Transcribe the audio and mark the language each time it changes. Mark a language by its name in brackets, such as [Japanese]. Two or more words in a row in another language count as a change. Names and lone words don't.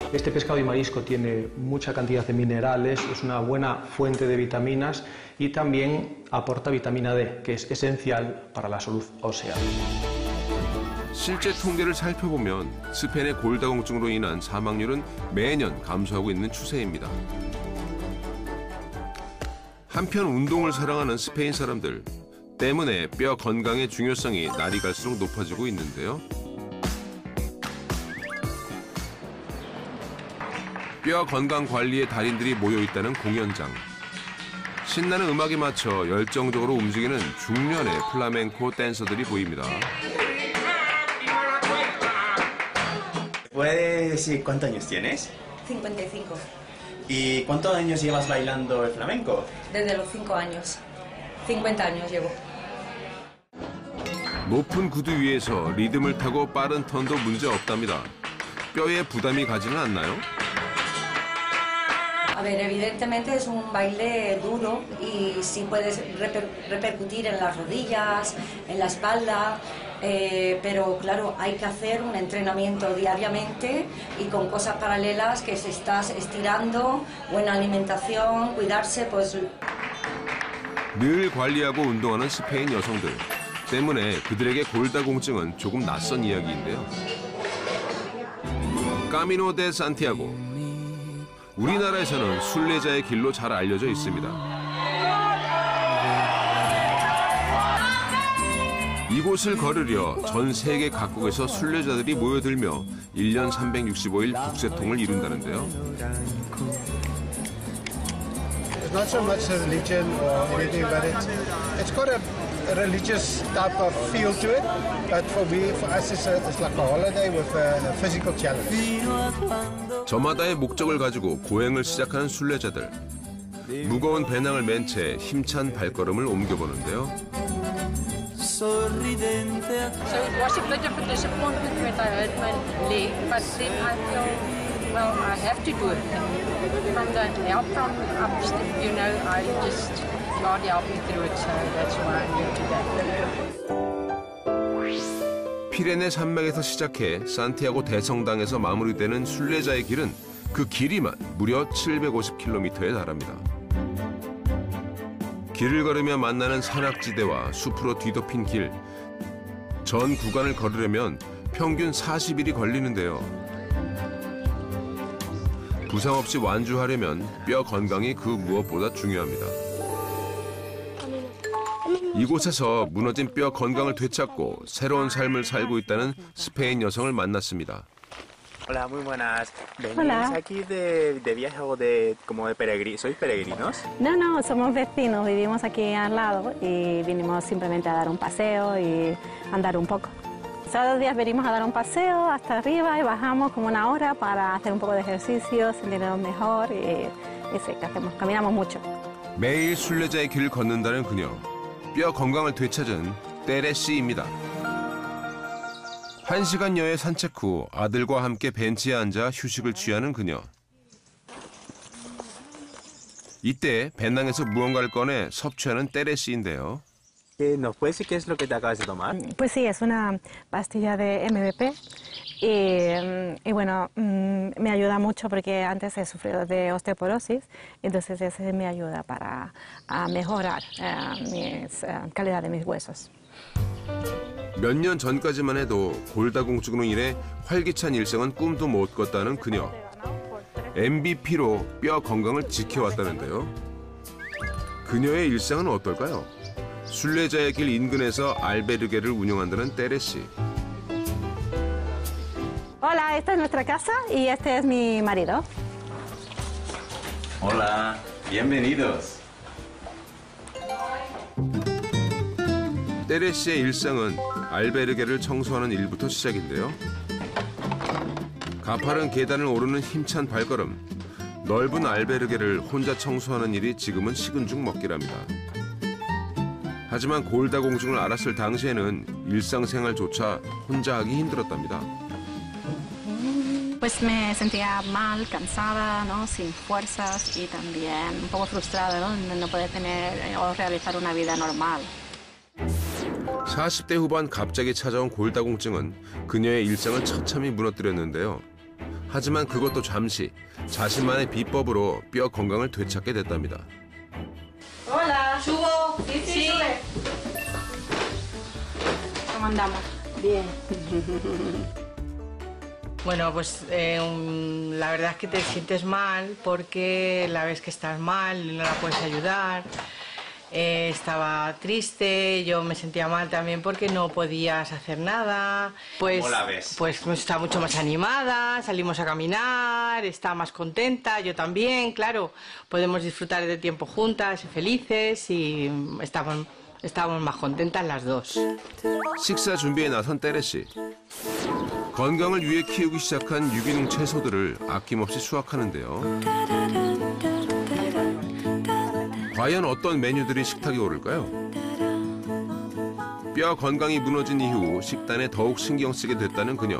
[Spanish] Este pescado y marisco tiene mucha cantidad de minerales, es una buena fuente de vitaminas y también aporta vitamina D, que es esencial para la salud ósea. [Korean] 실제 통계를 살펴보면 스페인의 골다공증으로 인한 사망률은 매년 감소하고 있는 추세입니다. 한편 운동을 사랑하는 스페인 사람들 때문에 뼈 건강의 중요성이 날이 갈수록 높아지고 있는데요. 뼈 건강 관리의 달인들이 모여 있다는 공연장. 신나는 음악에 맞춰 열정적으로 움직이는 중년의 플라멩코 댄서들이 보입니다. [Spanish] ¿Puedes decir cuántos años tienes? 55. ¿Y cuántos años llevas bailando el flamenco? Desde los 5 años. 50 años llevo. [Korean] 높은 구두 위에서 리듬을 타고 빠른 턴도 문제 없답니다. 뼈에 부담이 가지는 않나요? [Spanish] A ver, evidentemente es un baile duro y sí puedes repercutir en las rodillas, en la espalda, pero claro, hay que hacer un entrenamiento diariamente y con cosas paralelas que se estás estirando, buena alimentación, cuidarse, pues... [Korean] 늘 관리하고 운동하는 스페인 여성들 때문에 그들에게 골다공증은 조금 낯선 이야기인데요. 까미노 데 산티아고. 우리나라에서는 순례자의 길로 잘 알려져 있습니다. 이곳을 걸으려 전 세계 각국에서 순례자들이 모여들며 1년 365일 북새통을 이룬다는데요. [English] It's not so much a religion or anything, but it's got a religious type of feel to it. But for us, it's like a holiday with a physical challenge. [Korean] 저마다의 목적을 가지고 고행을 시작하는 순례자들. 무거운 배낭을 맨 채 힘찬 발걸음을 옮겨보는데요. [English] So it was a bit of a disappointment when I hurt my leg, but then I felt, well, I have to do it. And from the help from upstairs, you know, I just, God helped me through it, so that's why I'm here today. [Korean] 피레네 산맥에서 시작해 산티아고 대성당에서 마무리되는 순례자의 길은 그 길이만 무려 750km에 달합니다. 길을 걸으며 만나는 산악지대와 숲으로 뒤덮인 길. 전 구간을 걸으려면 평균 40일이 걸리는데요. 부상 없이 완주하려면 뼈 건강이 그 무엇보다 중요합니다. 이곳에서 무너진 뼈 건강을 되찾고 새로운 삶을 살고 있다는 스페인 여성을 만났습니다. [Spanish] Hola, muy buenas. ¿Venís Hola. aquí de viaje o como de peregrinos? ¿Sois peregrinos? No, somos vecinos, vivimos aquí al lado y vinimos simplemente a dar un paseo y andar un poco. Todos los días venimos a dar un paseo hasta arriba y bajamos como una hora para hacer un poco de ejercicio, sentirnos mejor y sí, ¿qué hacemos? Caminamos mucho. [Korean] 매일 순례자의 길을 걷는다는 그녀. 뼈 건강을 되찾은 테레시입니다. 1시간여의 산책 후 아들과 함께 벤치에 앉아 휴식을 취하는 그녀. 이때 배낭에서 무언가를 꺼내 섭취하는 테레시인데요. [Spanish] ¿Nos puedes decir qué es lo que te acabas de tomar? Pues sí, es una pastilla de MVP y bueno, me ayuda mucho porque antes he sufrido de osteoporosis, entonces ese me ayuda para mejorar la calidad de mis huesos. [Korean] 몇 년 전까지만 해도 골다공증으로 인해 활기찬 일생은 꿈도 못 꿨다는 그녀. MVP로 뼈 건강을 지켜왔다는데요. 그녀의 일상은 어떨까요? 순례자의 길 인근에서 알베르게를 운영한다는 테레시. [Spanish] Hola, esta es nuestra casa y este es mi marido. Hola, bienvenidos. [Korean] 테레시의 일상은 알베르게를 청소하는 일부터 시작인데요. 가파른 계단을 오르는 힘찬 발걸음. 넓은 알베르게를 혼자 청소하는 일이 지금은 식은 죽 먹기랍니다. 하지만 골다공증을 알았을 당시에는 일상생활조차 혼자 하기 힘들었답니다. [Spanish] Pues me sentía mal, cansada, ¿no? Sin fuerzas y también un poco frustrada, ¿no? No poder tener o realizar una vida normal. [Korean] 40대 후반 갑자기 찾아온 골다공증은 그녀의 일상을 처참히 무너뜨렸는데요. 하지만 그것도 잠시 자신만의 비법으로 뼈 건강을 되찾게 됐답니다. [Spanish] Hola. Subo. Sí. ¿Cómo andamos? Bien. Bueno, pues la verdad es que te sientes mal porque la ves que estás mal y no la puedes ayudar. Estaba triste, yo me sentía mal también porque no podías hacer nada. Pues, ¿Cómo la ves? Pues está mucho más animada, salimos a caminar, está más contenta, yo también, claro. Podemos disfrutar de tiempo juntas y felices y estábamos más contentas las dos. [Korean] 식사 준비에 나선 때레 씨. 건강을 위해 키우기 시작한 유기농 채소들을 아낌없이 수확하는데요. 과연 어떤 메뉴들이 식탁에 오를까요? 뼈 건강이 무너진 이후 식단에 더욱 신경 쓰게 됐다는 그녀.